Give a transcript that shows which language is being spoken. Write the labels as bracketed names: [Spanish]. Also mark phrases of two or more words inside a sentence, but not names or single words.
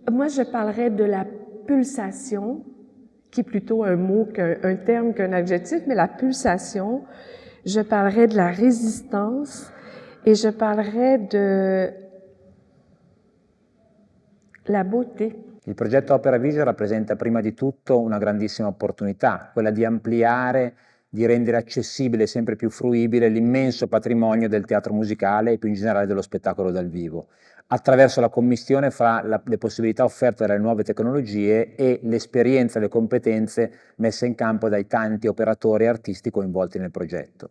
[French] Moi, je parlerais de la pulsation, qui est plutôt un mot qu'un terme qu'un adjectif, mais la pulsation. Je parlerai de la résistance et je parlerai de la beauté. [Italian] Il progetto Opera Vision rappresenta prima di tutto una grandissima opportunità, quella di ampliare, di rendere accessibile e sempre più fruibile l'immenso patrimonio del teatro musicale e più in generale dello spettacolo dal vivo, attraverso la commistione fra le possibilità offerte dalle nuove tecnologie e l'esperienza e le competenze messe in campo dai tanti operatori e artisti coinvolti nel progetto.